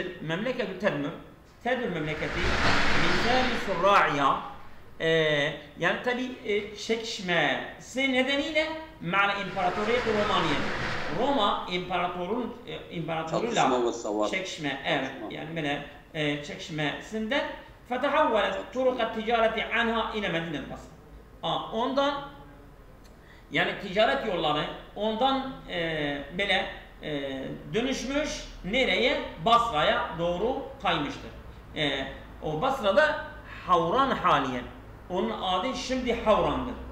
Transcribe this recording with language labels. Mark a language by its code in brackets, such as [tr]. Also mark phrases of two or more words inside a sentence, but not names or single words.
[ar] مملكة تدمر [tr] Tedmür memleketi [ar] بسبب صراعية [tr] yani tabi çekişmesi nedeniyle [ar] مع الإمبراطورية الرومانية. [tr] Roma imparatoruyla çekişme evet yani böyle çekişmesinden [ar] فَتَحَوَّلَتْ طُرُقَ التِّجَارَةِ عَنْهَا اِلَى مَدِينَةِ بَصْرَ. [tr] Ondan, yani ticaret yolları ondan böyle dönüşmüş, nereye? Basra'ya doğru kaymıştır. O Basra'da Havran haliyen. Onun adı şimdi Havran'dır.